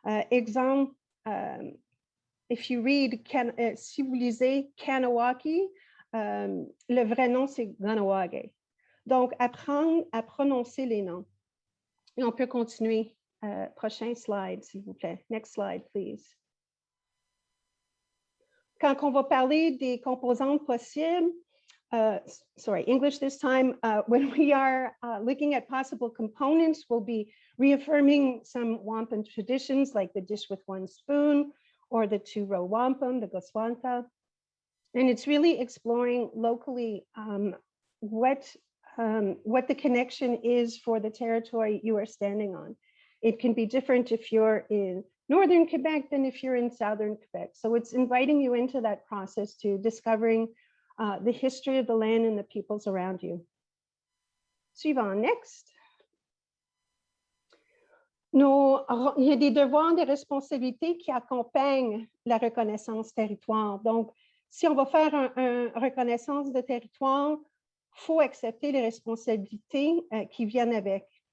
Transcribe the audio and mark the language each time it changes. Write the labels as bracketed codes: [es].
[fr] Exemple, [en] if you read, [fr] si vous lisez Kahnawake, le vrai nom, c'est Kahnawake. Donc, apprendre à prononcer les noms. Et on peut continuer. Prochain slide, s'il vous plaît. [en] Next slide, please. [fr] Quand on va parler des composantes possibles, [en] sorry, English this time, when we are looking at possible components, we'll be reaffirming some wampum traditions like the dish with one spoon or the two-row wampum, the goswanta. And it's really exploring locally what the connection is for the territory you are standing on. It can be different if you're in northern Quebec than if you're in southern Quebec. So it's inviting you into that process to discovering the history of the land and the peoples around you. [fr] Suivant, [en] next. [fr] Il y a des devoirs, des responsabilités qui accompagnent la reconnaissance territoire. Donc, si on va faire une reconnaissance de territoire, il faut accepter les responsabilités qui viennent avec.